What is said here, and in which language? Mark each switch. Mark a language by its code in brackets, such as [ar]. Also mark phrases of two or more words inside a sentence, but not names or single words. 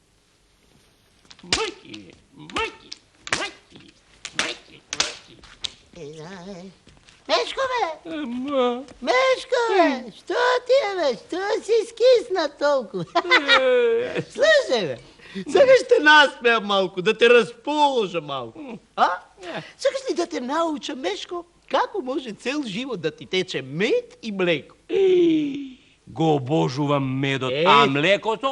[mk] Majki. Meško, bе! Ама, Мешко, бе! Што ти е, бе? Што си скисна толкова? Слушай, бе! Сакаш те насмея малко, да те разположа малко. А? Сакаш ли да те науча, Мешко, како може цел живот да ти тече мед и млеко? го обожувам медот, а млекото...